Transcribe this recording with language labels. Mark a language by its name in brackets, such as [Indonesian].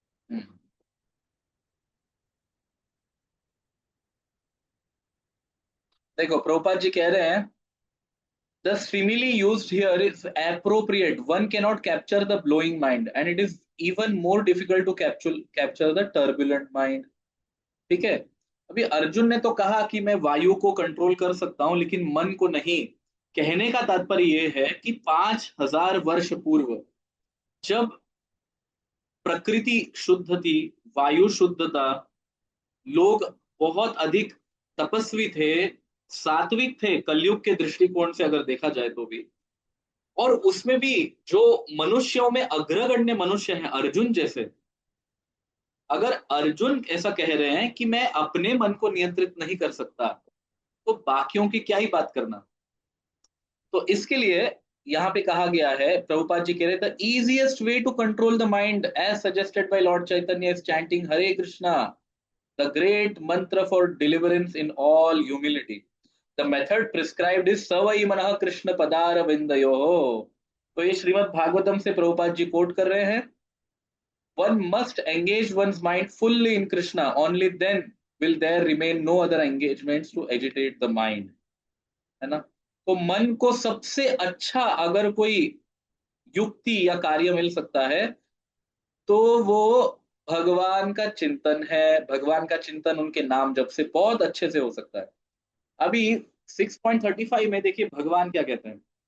[Hindi] हम्म, देखो प्रभुपाद जी कह रहे हैं, [English] the simile used here is appropriate. One cannot capture the blowing mind, and it is even more difficult to capture the turbulent mind. [Hindi] ठीक है। अभी अर्जुन ने तो कहा कि मैं वायु को कंट्रोल कर सकता हूं लेकिन मन को नहीं। कहने का तात्पर्य यह है कि 5,000 वर्ष पूर्व, जब प्रकृति शुद्ध थी, वायु शुद्ध था, लोग बहुत अधिक तपस्वी थे, सात्विक थे कलयुग के दृष्टिकोण से अगर देखा जाए तो भी। और उसमें भी जो मनुष्यों में अग्रगण्य मनुष्य हैं, अर्जुन जैसे, अगर अर्जुन ऐसा कह रहे हैं कि मैं अपने मन को नियंत्रित नहीं कर सकता, तो बाकियों की क्या ही बात करना। तो इसके लिए यहाँ पे कहा गया है, प्रभुपाद जी कह रहे थे, [English] Easiest way to control the mind as suggested by lord Chaitanya is chanting Hare Krishna, the great mantra for deliverance in all humility. The method prescribed is [Sanskrit] सवई मनः कृष्ण पदार विंदयो। [Hindi] तो ये श्रीमद् भागवतम से प्रभुपाद जी कोट कर रहे हैं। [English] one must engage one's mind fully in Krishna, only then will there remain no other engagements to agitate the mind, [Hindi] है ना। तो मन को सबसे अच्छा अगर कोई युक्ति या कार्य मिल सकता है, तो वो भगवान का चिंतन है। भगवान का चिंतन उनके नाम जप से बहुत अच्छे से हो सकता है। अभी 6.35 में देखिए भगवान क्या कहते हैं।